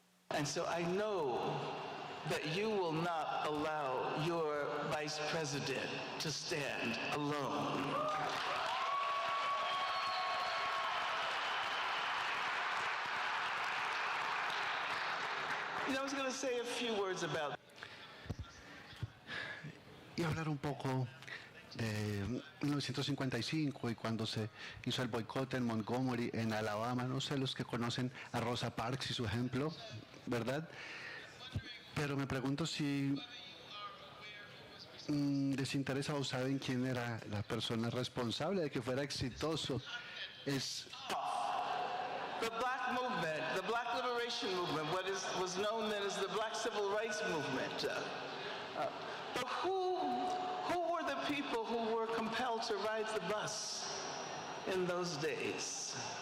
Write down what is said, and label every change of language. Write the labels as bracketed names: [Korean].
[English] And so I know that you will not allow your vice president to stand alone. You know, I was going to say a few words about [Spanish] y hablar un poco de 1955 y cuando se hizo el boicot en Montgomery, en Alabama. No sé los que conocen a Rosa Parks y su ejemplo, ¿verdad? Pero me pregunto si les interesa o saben quién era la persona responsable de que fuera exitoso. Es [English] the black movement, the black liberation movement, what was known then as the black civil rights movement. But who were the people who were compelled to ride the bus in those days?